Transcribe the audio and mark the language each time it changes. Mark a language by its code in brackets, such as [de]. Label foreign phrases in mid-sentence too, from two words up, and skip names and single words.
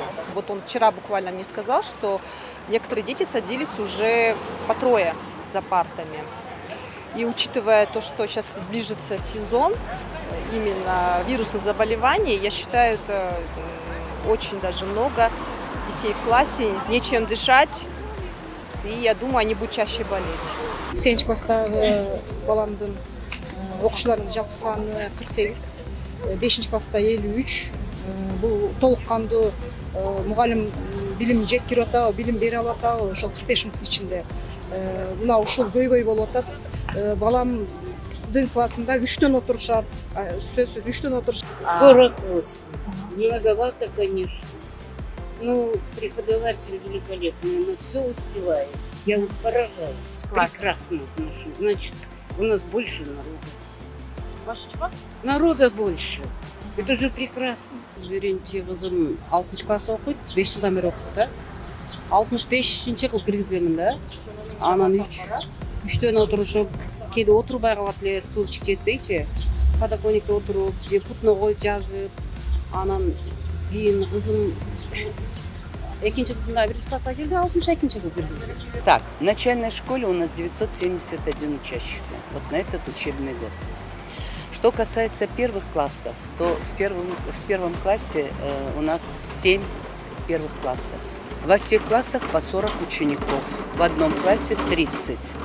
[ru] Вот он вчера буквально мне сказал, что некоторые дети садились уже по 3 за партами. И учитывая то, что сейчас ближется сезон именно вирусных заболеваний, я считаю, это очень даже много детей в классе, нечем дышать, и я думаю, они будут чаще болеть. [ky] 8 класстагы баламдын окуучулардын жалпы саны 48, 5 класста 53. Бул толук кандуу мугалим билим жеткирип атабы, билим бере алып атабы, ошол 45 мүнөттүн ичинде. Мына ушул көйгөй болуп атат. Баламдын классында 3төн отурушат, сөзсүз 3төн отурушат. 48. [ru] Многовато, конечно. Ну, преподаватель великолепный, она все успевает. Я вот поражаюсь. Прекрасно отношусь. Значит, у нас больше народа. Больше чего? Народа больше. Это же прекрасно. [ky] Биринчи кызым 6 класста окуйт, 5 жылдан бери окуйт да. 65-кыл киргизгенмин да. Анан 3төн отурушуп, кээде отурбай калат эле, стульчик жетпейчи. Подоконникте отуруп, же путуна коюп жазып, анан кийин кызым экинчи кызым да 1 класска келди, 62-кыл киргизди. [ru] Так, в начальной школе у нас 971 учащихся. Вот на этот учебный год. Что касается первых классов, то в первом классе у нас 7 первых классов. Во всех классах по 40 учеников, в одном классе 30.